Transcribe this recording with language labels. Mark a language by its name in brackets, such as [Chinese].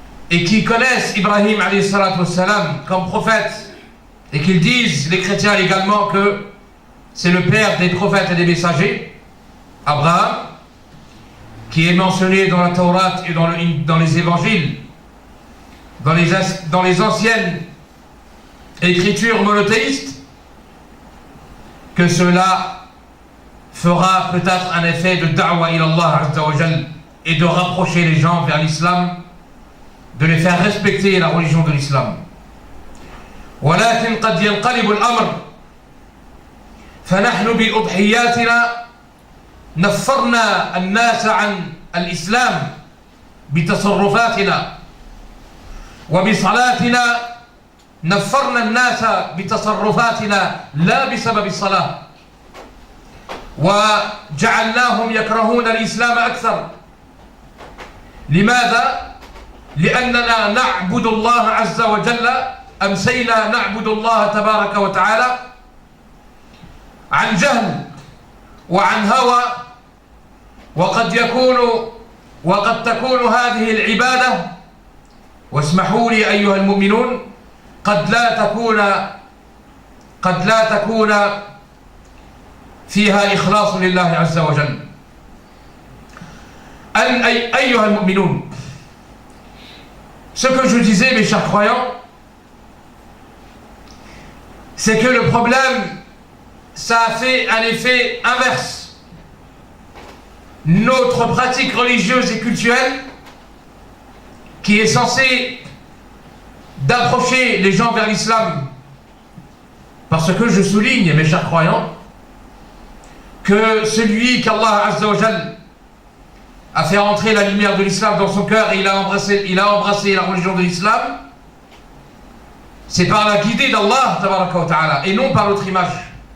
[French] et qui connaissent Ibrahim alayhi salam comme prophète, et qu'ils disent, les chrétiens également, que c'est le père des prophètes et des messagers, Abraham, qui est mentionné dans la Torah et dans les évangiles, dans les anciennes écritures monothéistes, que cela fera peut-être un effet de da'wa ila Allah azza wa jal, et de rapprocher les gens vers l'islam, de les faire respecter la religion de l'islam. [Arabic] ولكن قد ينقلب الأمر فنحن بأضحياتنا نفرنا الناس عن الإسلام بتصرفاتنا، وبصلاتنا نفرنا الناس بتصرفاتنا لا بسبب الصلاة، وجعلناهم يكرهون الإسلام أكثر. لماذا؟ لأننا نعبد الله عز وجل، أمسينا نعبد الله تبارك وتعالى عن جهل وعن هوى، وقد تكون هذه العبادة، واسمحوا لي أيها المؤمنون، قد لا تكون فيها إخلاص لله عز وجل. أيها المؤمنون, [French] ce que je disais, mes chers croyants, c'est que le problème, ça a fait un effet inverse. Notre pratique religieuse et culturelle, qui est censée d'approcher les gens vers l'islam, parce que je souligne, mes chers croyants, que celui qu'Allah Azza wa Jal a fait entrer la lumière de l'islam dans son cœur et il a embrassé la religion de l'islam, c'est par la guidée d'Allah tabaraka wa ta'ala et non par l'autre image.